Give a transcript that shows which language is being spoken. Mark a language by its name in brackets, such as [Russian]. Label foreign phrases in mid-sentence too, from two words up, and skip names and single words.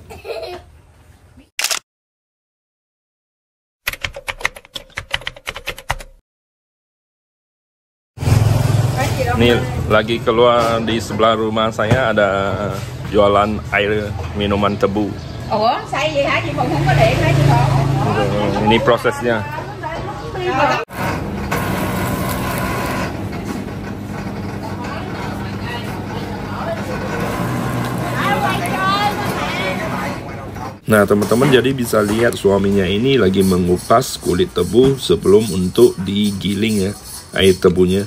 [Indonesian] Ini lagi keluar di sebelah rumah saya ada jualan air minuman tebu. [Vietnamese] Ủa xay vậy hả chị Phụng, không có điện hả chị Phụng? [Indonesian] Ini prosesnya. Nah teman-teman, jadi bisa lihat suaminya ini lagi mengupas kulit tebu sebelum untuk digiling ya, air tebunya.